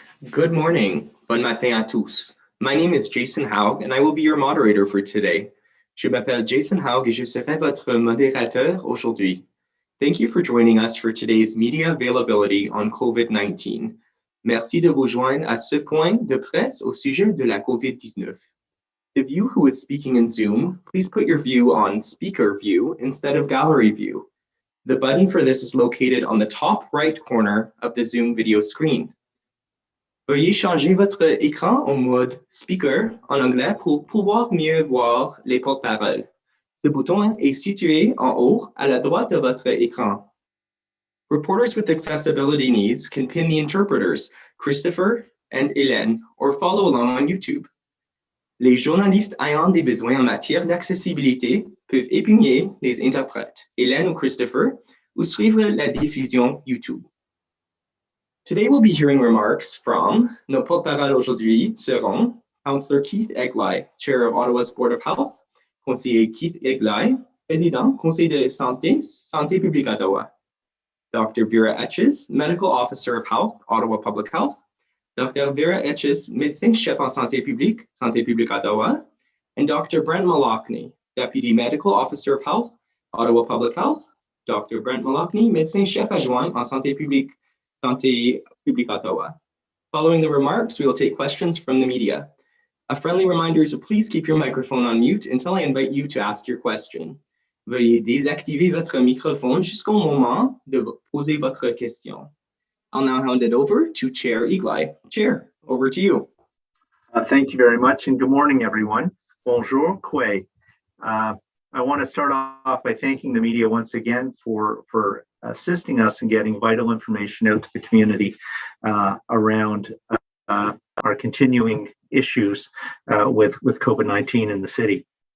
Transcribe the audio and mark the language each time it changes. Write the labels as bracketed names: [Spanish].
[English] Good morning, [French] bon matin à tous. [English] My name is Jason Haug and I will be your moderator for today. [French] Je m'appelle Jason Haug et je serai votre modérateur aujourd'hui. [English] Thank you for joining us for today's media availability on COVID-19. [French] Merci de vous joindre à ce point de presse au sujet de la COVID-19. [English] The view who is speaking in Zoom, please put your view on speaker view instead of gallery view. The button for this is located on the top right corner of the Zoom video screen. [French] Veuillez changer votre écran en mode speaker en anglais pour pouvoir mieux voir les porte-paroles. Ce bouton est situé en haut à la droite de votre écran. [English] Reporters with accessibility needs can pin the interpreters, Christopher and Hélène, or follow along on YouTube. [French] Les journalistes ayant des besoins en matière d'accessibilité peuvent épingler les interprètes, Hélène ou Christopher, ou suivre la diffusion YouTube. [English] Today we'll be hearing remarks from [French] nos porte-paroles aujourd'hui seront [English] Councillor Keith Eglai, Chair of Ottawa's Board of Health, [French] Conseiller Keith Eglai, Président, Conseil de Santé, Santé publique Ottawa, Dr. [English] Vera Etches, Medical Officer of Health, Ottawa Public Health, Dr. [French] Vera Etches, Médecin-Chef en Santé publique Ottawa, and Dr. [English] Brent Malachny, Deputy Medical Officer of Health, Ottawa Public Health, Dr. [French] Brent Malachny, Médecin-Chef adjoint en Santé publique Ottawa. [English] Following the remarks, we will take questions from the media. A friendly reminder to please keep your microphone on mute until I invite you to ask your question. [French] Veuillez désactiver votre microphone jusqu'au moment de poser votre question. [English] I'll now hand it over to Chair Eglai. Chair, over to you. Thank you very much, and good morning, everyone. Bonjour, Kwe. I want to start off by thanking the media once again for assisting us in getting vital information out to the community around our continuing issues with COVID-19 in the city.